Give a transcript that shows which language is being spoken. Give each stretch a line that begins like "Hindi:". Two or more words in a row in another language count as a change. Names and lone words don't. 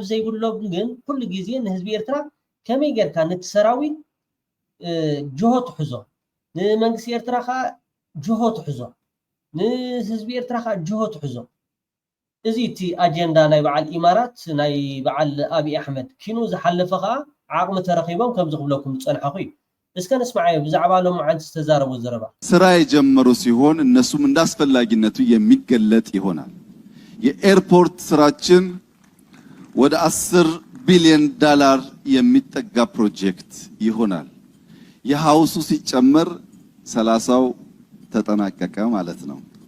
Tigrinya: ዘይብሎም ግን ኩሉ ግዜ ንህዝቢ ኤርትራ ከመይ ጌርካ ነቲ ሰራዊት ጅሆ ትሕዞ ንመንግስቲ ኤርትራ ከዓ ጅሆ ትሕዞ ንህዝቢ ኤርትራ ከዓ ጅሆ ትሕዞ እዚ እቲ ኣጀንዳ ናይ በዓል ኢማራት ናይ በዓል አብይ አሕመድ ኪኑ ዝሓለፈ ከዓ ዓቕሚ ተረኺቦም ከም ዝኽብለኩም ዝፀንሐኹ እዩ እስከ ንስማዓዮ ብዛዕባ ሎም ዓንት ዝተዛረቡ ዘረባ
Amharic: ስራ የጀመሩ ሲሆን እነሱም እንዳስፈላጊነቱ የሚገለጥ ይሆናል የኤርፖርት ስራችን ወደ $10 ቢሊዮን የሚጠጋ ፕሮጀክት ይሆናል የሃውሱ ሲጨመር 30ው ተጠናቀቀ ማለት ነው